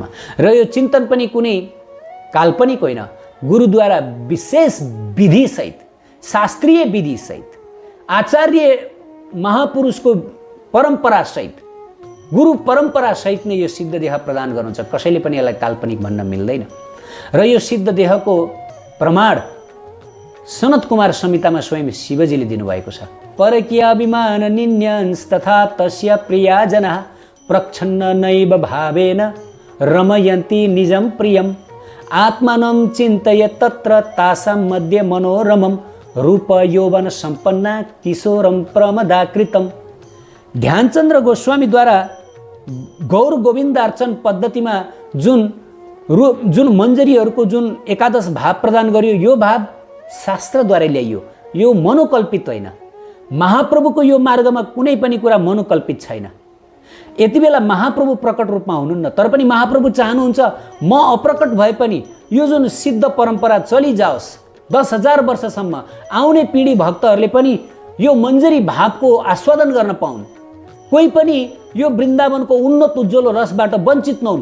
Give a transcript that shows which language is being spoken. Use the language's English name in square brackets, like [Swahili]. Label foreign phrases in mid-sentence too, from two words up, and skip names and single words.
[Nepali] र यो चिन्तन पनि कुनै काल्पनिक होइन, गुरुद्वारा विशेष विधिसहित, शास्त्रीय विधिसहित, आचार्य महापुरुषको परम्परासहित, गुरु परम्परासहित नै यो सिद्ध देह प्रदान गर्नुहुन्छ। कसैले पनि यसलाई काल्पनिक भन्न मिल्दैन। र यो सिद्ध देहको प्रमाण सनत कुमार संहितामा स्वयं शिवजीले दिनुभएको छ। [Sanskrit] परकीय अभिमान निन्यंस तथा तस्य प्रिया जना प्रच्छन्न नैव भावेन रमयन्ति निजं प्रियम आत्मानं चिन्तयेत् तत्र तासां मध्ये मनोरमं रूप यौवन सम्पन्ना किशोरं प्रमदाकृतम। [Nepali] ध्यानचन्द्र गोस्वामीद्वारा गौर गोविन्दार्चन पद्धतिमा जुन मञ्जरीहरूको जुन एकादश भाव प्रदान गरियो, यो भाव शास्त्रद्वारा ल्याइयो, यो मनोकल्पित होइन। महाप्रभुको यो मार्गमा कुनै पनि कुरा मनोकल्पित छैन। यति बेला महाप्रभु प्रकट रूपमा हुनुहुन्न, तर पनि महाप्रभु चाहनुहुन्छ म अप्रकट भए पनि यो जुन सिद्ध परम्परा चलिजाओस्, 10,000 वर्षसम्म आउने पिँढी भक्तहरूले पनि यो मञ्जरी भावको आस्वादन गर्न पाउन्, कोही पनि यो वृन्दावनको उन्नत उज्जवल रसबाट वञ्चित नहुन्।